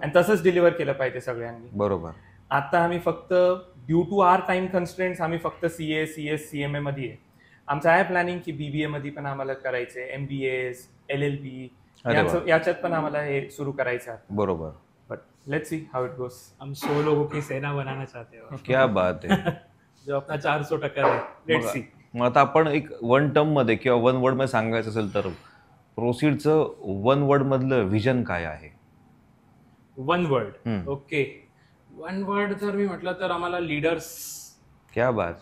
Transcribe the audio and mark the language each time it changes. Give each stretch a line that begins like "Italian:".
Marathi: आणि तसंच डिलिव्हर केलं पाहिजे सगळ्यांनी. बरोबर. आता आम्ही फक्त due to R time constraints आम्ही फक्त CA, CS, CMA मध्ये आहे. आमचं आहे प्लॅनिंग की BBA मध्ये पण आम्हाला करायचंय, MBAs, LLB याच्यात पण आम्हाला हे सुरू करायचं आहे. बरोबर.
English: But let's see how it goes.
Hindi: हम 100 लोगों की सेना बनाना चाहते हो. क्या बात आहे. जो अपना 400 टक्कर है.
English: Let's see.
Marathi: मग आता आपण एक 1 टर्म मध्ये किंवा 1 वर्ड मध्ये सांगायचं असेल तर प्रोसीडचं 1 वर्ड मधलं विजन काय आहे?
English: 1 word. Okay.
Marathi: 1 वर्ड जर मी म्हटलं तर आम्हाला लीडर्स,
Hindi: क्या बात.